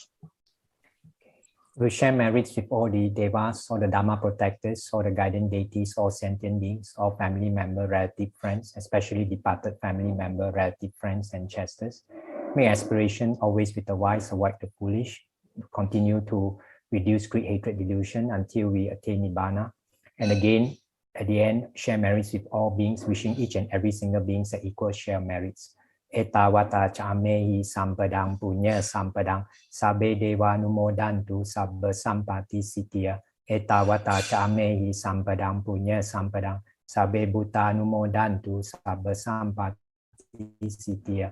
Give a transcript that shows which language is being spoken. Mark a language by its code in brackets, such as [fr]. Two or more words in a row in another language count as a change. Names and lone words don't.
[en] We share merits with all the devas, all the Dharma protectors, all the guardian deities, all sentient beings, all family member, relative friends, especially departed family member, relative friends, and chasters. May aspiration always with the wise avoid the foolish. Continue to reduce greed, hatred, delusion until we attain Nibbana. And again, at the end, share merits with all beings, wishing each and every single being the equal share merits. [pi] Etawata chamehi sampadang punya sampadang sabe dewa numodantu sabba sampati sitya. Etawata chamehi sampadang punya sampadang sabe buta numodantu sabba sampati sitya.